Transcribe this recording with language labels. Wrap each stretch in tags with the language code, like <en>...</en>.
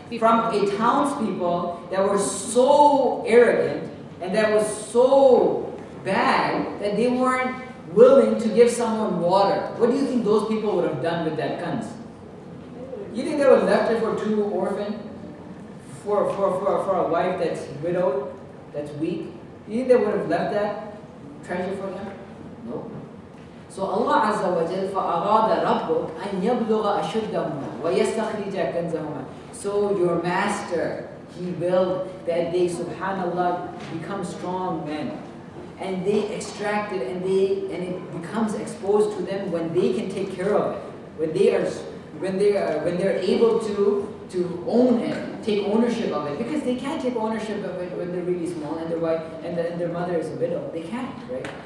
<en>From a townspeople that were so arrogant and that was so bad that they weren't willing to give someone water. What do you think those people would have done with that guns? You think they would have left it for two orphans? For a wife that's widowed, that's weak? You think they would have left that treasure for them? No. So Allah Azza wa Jal</en> <ar>فَأَرَادَ رَبُّكَ أَنْ يَبْلُغَ أَشُدَّهُمَا وَيَسْتَخْرِجَ كَنْزَهُمَا.</ar> <en>So your master, He willed that they, subhanallah, become strong men. And they extract it and it becomes exposed to them when they can take care of it. When they're able to own it, take ownership of it, because they can't take ownership of it when they're really small and their wife and their mother is a widow. They can't, right?</en>